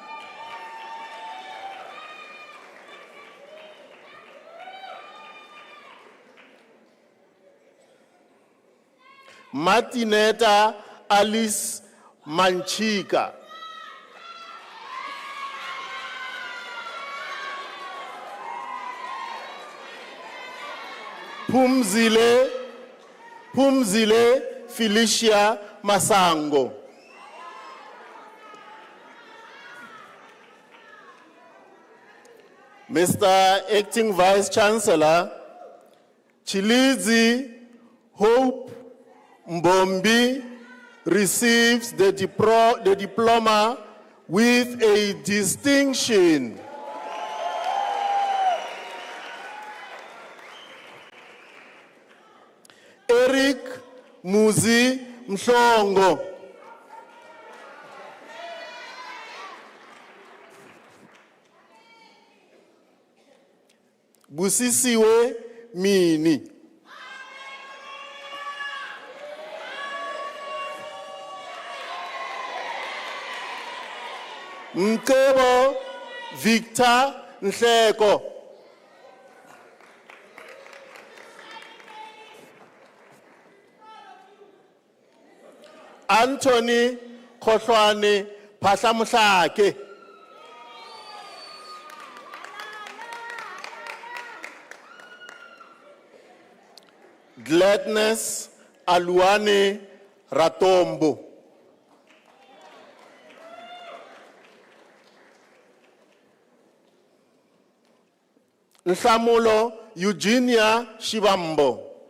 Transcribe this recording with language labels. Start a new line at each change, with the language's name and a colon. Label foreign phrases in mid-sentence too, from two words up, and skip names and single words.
English: Martineta Alice Manchika. Pumzile Felicia Masango. Mr. Acting Vice Chancellor, Chilizi Hope Mbombi receives the diploma with a distinction. Eric Muzi Mhlongo. Busisiwe Mini. Mcebo Victor Nhleko. Anthony Khohlwane Phahlamohlake. Gladness Aluane Ratombo. Nhlamulo Eugenia Shibambo.